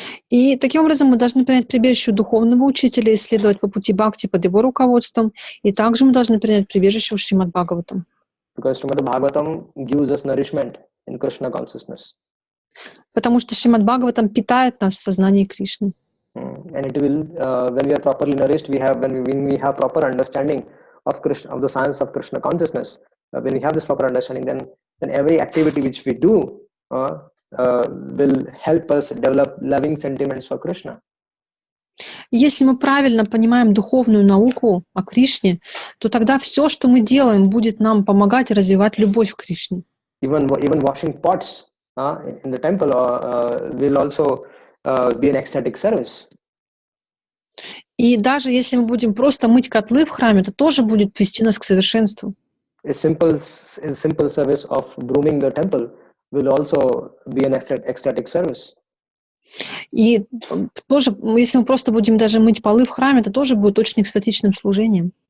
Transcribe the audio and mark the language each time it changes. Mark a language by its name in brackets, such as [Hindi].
[Russian] И таким образом мы должны принять прибежище у духовного учителя и следовать по пути бхакти под его руководством, и также мы должны принять прибежище у Шримад Бхагаватам. [English] Because Shrimad Bhagavatam gives us nourishment in Krishna consciousness. [Russian] Потому что Шримад Бхагаватам питает нас в сознании Кришны. [English] And it will, when we are properly nourished, when we have proper understanding of Krishna, of the science of Krishna consciousness, when we have this proper understanding, then every activity which we do will help us develop loving sentiments for Krishna. [Russian] Если мы правильно понимаем духовную науку о Кришне, то тогда все, что мы делаем, будет нам помогать развивать любовь к Кришне. [English] Even washing pots in the temple will also be an ecstatic service. [Russian] И даже если мы будем просто мыть котлы в храме, это тоже будет вести нас к совершенству. [English] A simple service of brooming the temple will also be an ecstatic service. [Russian] И тоже, если мы просто будем даже мыть полы в храме, это тоже будет очень экстатичным служением.